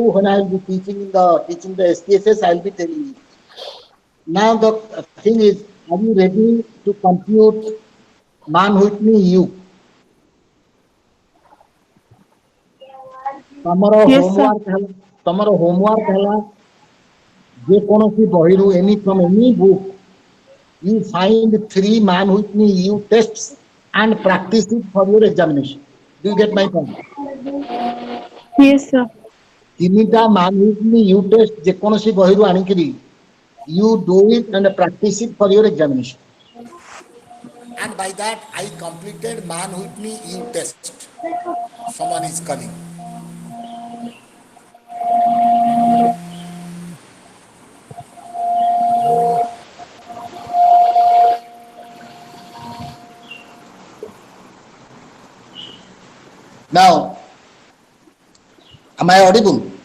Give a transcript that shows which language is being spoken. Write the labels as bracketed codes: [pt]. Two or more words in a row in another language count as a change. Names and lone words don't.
[en] When I will be teaching the SPSS, I will be telling you. Now the thing is, are you ready to compute Mann-Whitney U? [or] ତମର [en] Yes, sir. homework [or] ହେଲା ଯେ କୌଣସି ବହିରୁ [en] any book, you find 3 Mann-Whitney U tests and practice it for your examination. Do you get my point? Yes, sir. 3টা Mann-Whitney U test [or] ଯେ କୌଣସି ବହିରୁ ଆଣିକିରି [en] you do it and practice it for your examination. And by that I completed Mann-Whitney U test. Someone is calling. Now, am I audible?